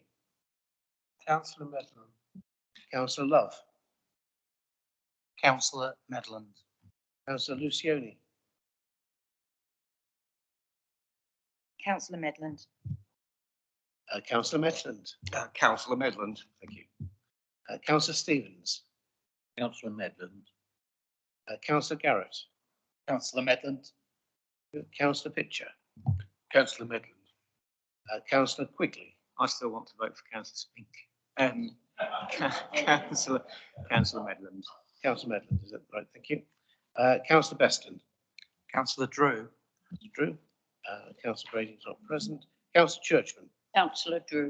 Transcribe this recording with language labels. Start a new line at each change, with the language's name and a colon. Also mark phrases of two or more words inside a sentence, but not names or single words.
English: Councillor Medland. Councillor Love. Councillor Medland. Councillor Lucioni. Councillor Medland. Councillor Medland. Councillor Medland. Thank you. Councillor Stevens. Councillor Medland. Councillor Garrett. Councillor Medland. Councillor Pitcher. Councillor Medland. Councillor Quigley. I still want to vote for Councillor Spink. Councillor Medland. Councillor Medland, is that right? Thank you. Councillor Beston. Councillor Drew. Drew. Councillor Brady is not present. Councillor Churchman. Councillor Drew.